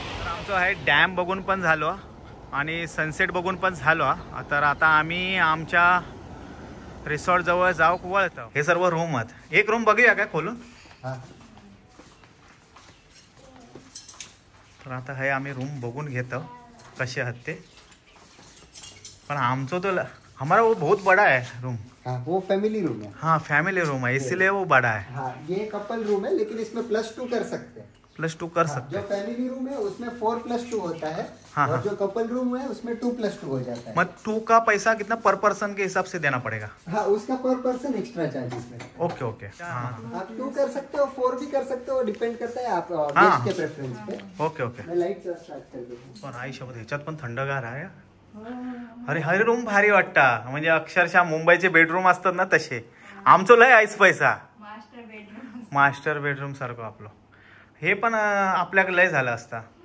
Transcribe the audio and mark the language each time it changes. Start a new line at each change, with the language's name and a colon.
Marathi: आमचं आहे डॅम बघून पण झालो आणि सनसेट बघून पण झालो. तर आता आम्ही आमच्या रिसॉर्ट जवळ जाऊ वळतो. हे सर्व रूम आहेत. एक रूम बघूया काय खोलून. तर आता हे आम्ही रूम बघून घेतो कसे आहेत ते. पण आमचं
Hindi: तो हमारा वो बहुत बड़ा है रूम. हाँ, वो फैमिली रूम है. हाँ फैमिली रूम है इसलिए वो बड़ा है. हाँ, ये कपल रूम है लेकिन इसमें +2 कर सकते हैं. +2 कर सकते जो फैमिली रूम है उसमें 4+2 होता है. हाँ, और हाँ. जो कपल रूम है उसमें 2+2 हो जाता है. मत 2 का पैसा कितना पर पर्सन के हिसाब से देना पड़ेगा. हाँ, उसका पर पर्सन एक्स्ट्रा चार्जेस है. Okay okay. हाँ आप 2 कर सकते हो, 4 भी कर सकते हो. डिपेंड करता है आप हाँ. गेस्ट के प्रेफरेंस पे. Okay okay. मैं लाइट स्टार्ट कर देता हूं.
Marathi: पण आई शपथ ह्याच्यात पण थंडगार आहे. अरे हरे रूम भारी वाटता. म्हणजे अक्षरशः मुंबईचे बेडरूम असतात ना तसे. आमचं लय आईस पैसा. मास्टर बेडरूम सारखं आपलं. हे पण आपल्याकडे लय झालं असता.